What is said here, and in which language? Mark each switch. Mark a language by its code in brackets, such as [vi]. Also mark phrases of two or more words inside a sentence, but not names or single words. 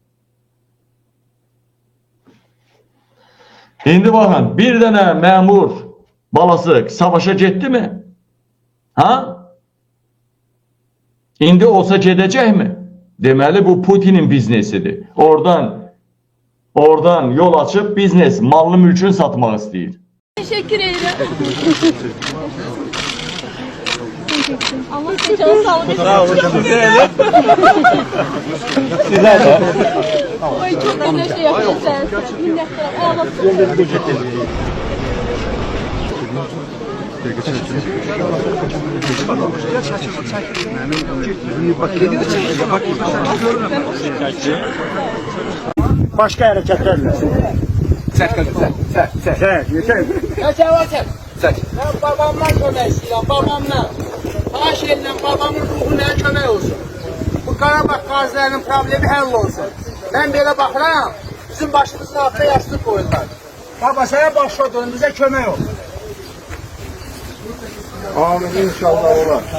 [az] İndi baxın, bir dənə məmur balası savaşa getdi mi? İndi olsa gedəcəkmi? Deməli, bu Putinin biznesidir. Oradan yol açıb biznes, mallı mülkünü satmaq istəyir. [tr] Teşekkür ederim. Allah canı sağlık etsin. Sağ olun. Sizler de. Oy çok da neşe yapıyorsunuz. Minnettar. Başka hareketlerle. [az] Ben babamla kömək istəyirəm, babamla. Xahiş edirəm, babamın ruhuna kömək olsun. Bu Qarabağ qazilərinin problemi həll olsun. Mən belə baxıram, bizim başımızın altına yastık koyurlar. Baba, sənə başladın, bizə kömək ol. Amin, inşallah olar.